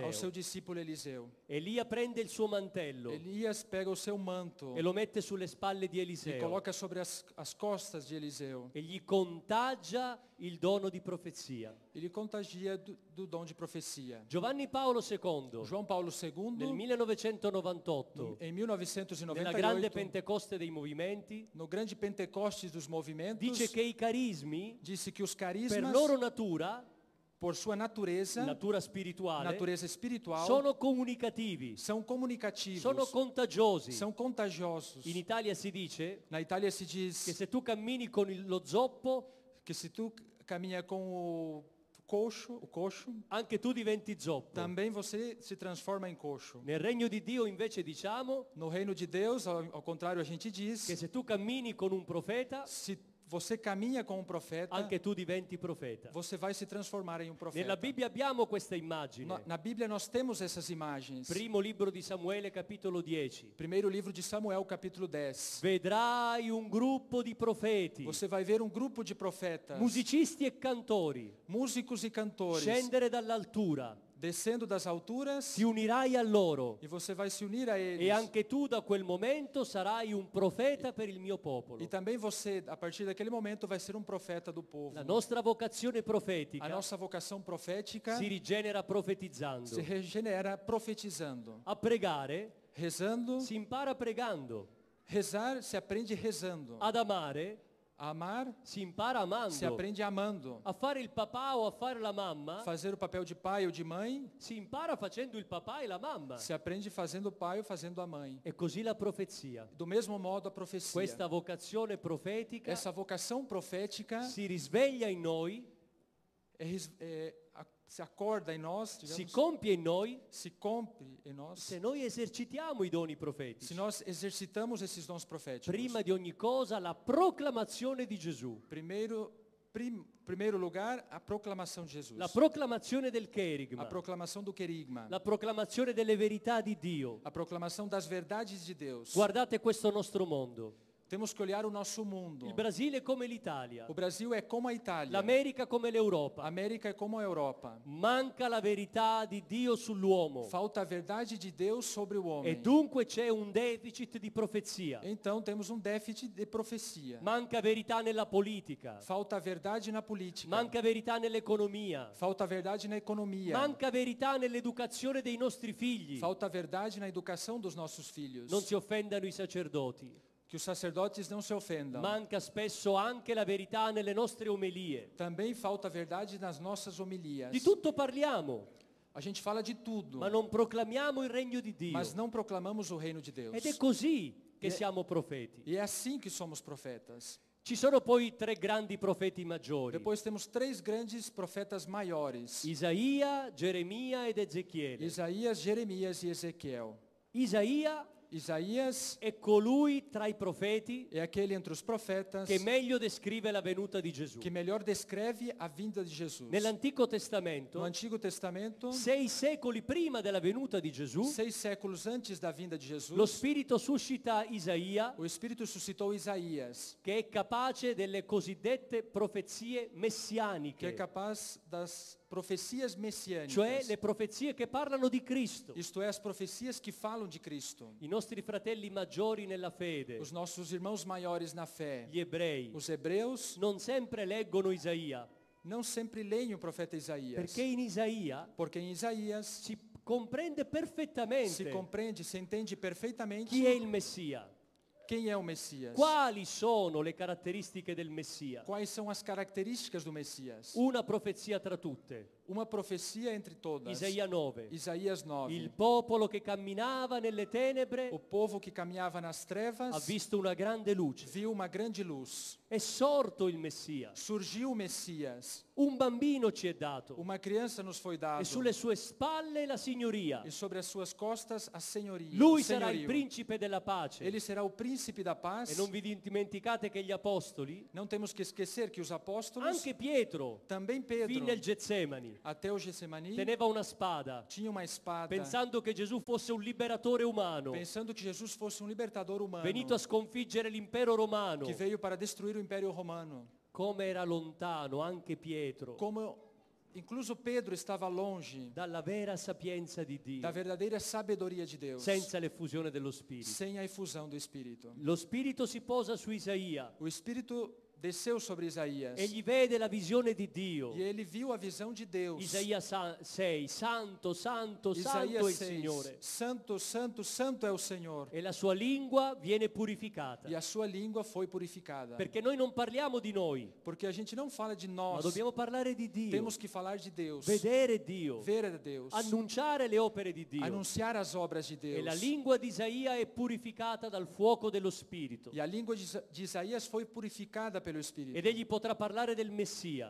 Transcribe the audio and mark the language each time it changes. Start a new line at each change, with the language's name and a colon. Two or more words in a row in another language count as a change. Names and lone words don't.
Portuguese: ao seu discípulo Eliseu.
Italian: Elia prende il suo mantello
Portuguese: Elias pega o seu manto
Italian: e lo mette sulle spalle di
Portuguese: e
Italian: Eliseo
Portuguese: coloca sobre as costas de Eliseu.
Italian: e gli contagia il dono di profezia.
Portuguese: Ele contagia do dom de profecia.
Italian: Giovanni Paolo II,
Portuguese: João Paulo
Italian: nel
Portuguese: II,
Italian: 1998,
Portuguese: em
Italian: nella grande
Portuguese: 1998,
Italian: Pentecoste dei movimenti,
Portuguese: no grande Pentecostes dos movimentos,
Italian: dice che i carismi,
Portuguese: disse que os
Italian: per
Portuguese: carismas,
Italian: loro natura,
Portuguese: por sua natureza,
Italian: natura spirituale,
Portuguese: natureza espiritual,
Italian: sono comunicativi,
Portuguese: são comunicativos,
Italian: sono contagiosi.
Portuguese: são contagiosos.
Italian: In Italia si dice
Portuguese: Na Itália se
Italian: che
Portuguese: diz
Italian: se tu cammini con lo zoppo,
Portuguese: que se tu caminha com o coxo,
Italian: anche tu diventi zoppo.
Portuguese: também você se transforma em coxo.
Italian: Nel regno di Dio invece diciamo
Portuguese: No reino de Deus, ao contrário, a gente diz,
Italian: che se tu cammini con un profeta,
Portuguese: se você caminha com um profeta,
Italian: anche tu diventi profeta.
Portuguese: você vai se transformar em um profeta.
Italian: Nella Bibbia abbiamo questa immagine.
Portuguese: Na Bíblia nós temos essas imagens.
Italian: Primo libro di Samuele, capitolo 10.
Portuguese: Primeiro livro de Samuel, capítulo 10.
Italian: Vedrai un gruppo di profeti,
Portuguese: Você vai ver um grupo de profetas,
Italian: musicisti e cantori,
Portuguese: músicos e cantores,
Italian: scendere dall'altura.
Portuguese: descendo das alturas,
Italian: Ti unirai a loro
Portuguese: e você vai se unir a eles.
Italian: e anche tu da quel momento sarai un profeta per il mio popolo.
Portuguese: E também você, a partir daquele momento, vai ser um profeta do povo.
Italian: La nostra vocazione
Portuguese: A
Italian: profetica
Portuguese: nossa vocação profética
Italian: si rigenera profetizzando.
Portuguese: se regenera profetizando.
Italian: A pregare
Portuguese: Rezando,
Italian: si impara pregando.
Portuguese: rezar se aprende rezando.
Italian: Ad amare
Portuguese: A amar
Italian: si impara amando.
Portuguese: se aprende amando.
Italian: A fare il papà o a fare la mamma
Portuguese: Fazer o papel de pai ou de mãe
Italian: si impara facendo il papà e la mamma.
Portuguese: se aprende fazendo o pai ou fazendo a mãe.
Italian: E così la profezia.
Portuguese: Do mesmo modo a profecia.
Italian: Questa vocazione profetica
Portuguese: Essa vocação profética
Italian: si risveglia in noi,
Portuguese: se acorda em nós,
Italian: si
Portuguese: digamos,
Italian: compie in noi
Portuguese: se cumpre em nós,
Italian: se noi esercitiamo i doni
Portuguese: se
Italian: profetici.
Portuguese: nós exercitamos esses dons proféticos.
Italian: Prima di ogni cosa la proclamazione di Gesù,
Portuguese: Primeiro lugar, a proclamação de Jesus.
Italian: la proclamazione del
Portuguese: A
Italian: Kerigma,
Portuguese: proclamação do querigma.
Italian: la proclamazione delle verità di Dio.
Portuguese: A proclamação das verdades de Deus.
Italian: Guardate questo nostro mondo.
Portuguese: Temos que olhar o nosso mundo.
Italian: Il Brasile è come l'Italia,
Portuguese: O Brasil é como a Itália.
Italian: l'America come
Portuguese: A
Italian: l'Europa.
Portuguese: América é como a Europa.
Italian: Manca la verità di Dio sull'uomo
Portuguese: Falta a verdade de Deus sobre o
Italian: e
Portuguese: homem.
Italian: dunque c'è un deficit di profezia.
Portuguese: Então temos um déficit de profecia.
Italian: Manca verità nella politica,
Portuguese: Falta a verdade na política.
Italian: manca verità nell'economia,
Portuguese: Falta a verdade na economia.
Italian: manca verità nell'educazione dei nostri figli.
Portuguese: Falta a verdade na educação dos nossos filhos.
Italian: Non si offendano i sacerdoti.
Portuguese: Que os sacerdotes não se ofendam.
Italian: Manca spesso anche la verità nelle nostre omelie.
Portuguese: Também falta a verdade nas nossas homilias.
Italian: Di tutto parliamo,
Portuguese: A gente fala de tudo,
Italian: ma non proclamiamo il regno di Dio.
Portuguese: mas não proclamamos o reino de Deus.
Italian: Ed è così che
Portuguese: E-
Italian: siamo profeti.
Portuguese: E é assim que somos profetas.
Italian: Ci sono poi tre grandi profeti maggiori:
Portuguese: Depois temos três grandes profetas maiores:
Italian: Isaia, Geremia ed Ezechiele.
Portuguese: Isaías, Jeremias e Ezequiel.
Italian: Isaia
Portuguese: Isaías
Italian: è colui tra i profeti
Portuguese: é aquele entre os profetas
Italian: che meglio descrive la venuta di Gesù.
Portuguese: que melhor descreve a vinda de Jesus.
Italian: Nell'Antico
Portuguese: No
Italian: Testamento,
Portuguese: Antigo Testamento,
Italian: 6 secoli prima della venuta di Gesù,
Portuguese: 6 séculos antes da vinda de
Italian: lo
Portuguese: Jesus,
Italian: Spirito suscita Isaia,
Portuguese: o Espírito suscitou Isaías,
Italian: che è capace delle cosiddette profezie
Portuguese: que é
Italian: messianiche,
Portuguese: capaz das profecias messiânicas,
Italian: cioè le profezie che parlano di Cristo.
Portuguese: isto é, as profecias que falam de Cristo.
Italian: I nostri fratelli maggiori nella fede,
Portuguese: Os nossos irmãos maiores na fé,
Italian: gli ebrei,
Portuguese: os hebreus,
Italian: non sempre leggono Isaia,
Portuguese: não sempre leem o profeta Isaías,
Italian: perché in Isaia
Portuguese: porque em Isaías
Italian: si comprende
Portuguese: se
Italian: perfettamente
Portuguese: compreende, se entende perfeitamente
Italian: chi è il Messia,
Portuguese: quem é o Messias,
Italian: quali sono le caratteristiche del Messia.
Portuguese: quais são as características do Messias.
Italian: Una profezia tra tutte.
Portuguese: Uma profecia entre todas.
Italian: Isaia 9.
Portuguese: Isaías 9.
Italian: Il popolo che camminava nelle tenebre
Portuguese: O povo que caminhava nas
Italian: ha
Portuguese: trevas
Italian: visto una grande luce.
Portuguese: viu uma grande luz.
Italian: È sorto il Messia.
Portuguese: Surgiu o Messias.
Italian: Un bambino ci è dato.
Portuguese: Uma criança nos foi dado.
Italian: E sulle sue spalle la signoria.
Portuguese: E sobre as suas costas a senhoria.
Italian: Lui
Portuguese: o
Italian: sarà il
Portuguese: senhorio.
Italian: principe della pace.
Portuguese: Ele será o príncipe da paz.
Italian: E non vi dimenticate che gli apostoli,
Portuguese: Não temos que esquecer que os apóstolos,
Italian: anche Pietro,
Portuguese: também Pedro,
Italian: fino al Getsemani,
Portuguese: até o Getsemani,
Italian: teneva una spada,
Portuguese: tinha uma espada,
Italian: pensando che Gesù fosse un liberatore umano,
Portuguese: pensando que Jesus fosse um libertador humano,
Italian: venuto a sconfiggere l'impero romano.
Portuguese: que veio para destruir o Império Romano.
Italian: Come era lontano anche Pietro
Portuguese: Como incluso Pedro estava longe
Italian: dalla vera sapienza di Dio,
Portuguese: da verdadeira sabedoria de Deus,
Italian: senza l'effusione dello Spirito.
Portuguese: sem a efusão do Espírito.
Italian: Lo Spirito si posa su Isaia
Portuguese: O Espírito desceu sobre Isaías
Italian: e gli vede la visione di Dio.
Portuguese: e ele viu a visão de Deus.
Italian: Isaia 6, santo, santo, santo è
Portuguese: Isaías
Italian: il
Portuguese: 6,
Italian: Signore.
Portuguese: santo, santo, santo é o Senhor.
Italian: E la sua lingua viene purificata.
Portuguese: E a sua língua foi purificada.
Italian: Perché noi non parliamo di noi,
Portuguese: Porque a gente não fala de
Italian: ma
Portuguese: nós,
Italian: dobbiamo parlare di Dio,
Portuguese: temos que falar de Deus,
Italian: vedere Dio,
Portuguese: ver a Deus,
Italian: annunciare le opere di Dio.
Portuguese: anunciar as obras de
Italian: E la
Portuguese: Deus.
Italian: lingua di Isaia è purificata dal fuoco dello Spirito.
Portuguese: E a língua de Isaías foi purificada pelo Espírito.
Italian: Ed egli potrà parlare del Messia